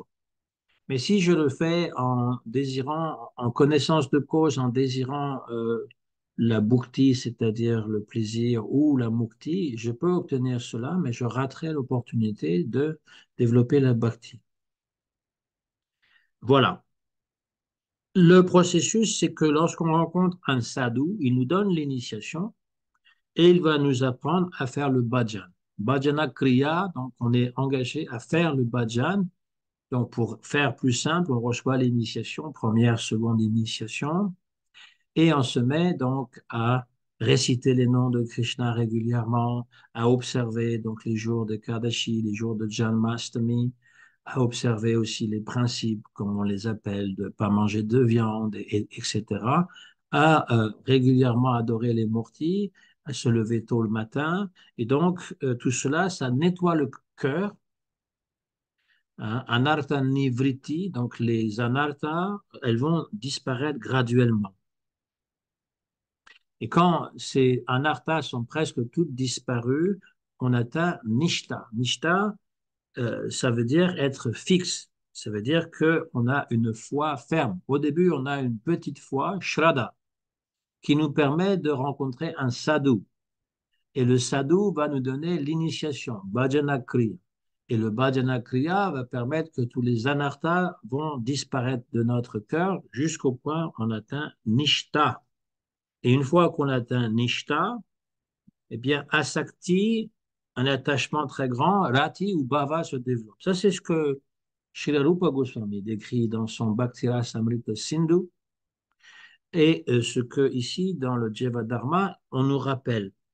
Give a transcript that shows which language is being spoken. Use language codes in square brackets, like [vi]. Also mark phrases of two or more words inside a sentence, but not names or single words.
[fr] Mais si je le fais en désirant, en connaissance de cause, en désirant la bhukti, c'est-à-dire le plaisir, ou la mukti, je peux obtenir cela, mais je raterai l'opportunité de développer la bhakti. Voilà. Le processus, c'est que lorsqu'on rencontre un sadhu, il nous donne l'initiation et il va nous apprendre à faire le bhajan. [sa] Bhajana Kriya, [fr] donc on est engagé à faire le bhajan. Donc pour faire plus simple, on reçoit l'initiation, première, seconde initiation, et on se met donc à réciter les noms de Krishna régulièrement, à observer donc les jours de Kadashi, les jours de Janmashtami, à observer aussi les principes, comme on les appelle, de ne pas manger de viande, etc., à régulièrement adorer les murtis, à se lever tôt le matin. Et donc, tout cela, ça nettoie le cœur. Hein, [sa] anartha nivriti, [fr] donc les anarthas, elles vont disparaître graduellement. Et quand ces anarthas sont presque toutes disparues, on atteint nishta. Nishta, ça veut dire être fixe. Ça veut dire qu'on a une foi ferme. Au début, on a une petite foi, shraddha, qui nous permet de rencontrer un sadhu. Et le sadhu va nous donner l'initiation, [sa] bhajana kriya. [fr] Et le [sa] bhajana kriya [fr] va permettre que tous les anarthas vont disparaître de notre cœur jusqu'au point où on atteint nishta. Et une fois qu'on atteint nishta, eh bien, asakti, un attachement très grand, rati ou bhava se développe. Ça, c'est ce que Srila Rupa Goswami décrit dans son Bhakti-rasamrita Sindhu et ce que ici, dans le Jivadharma, on nous rappelle.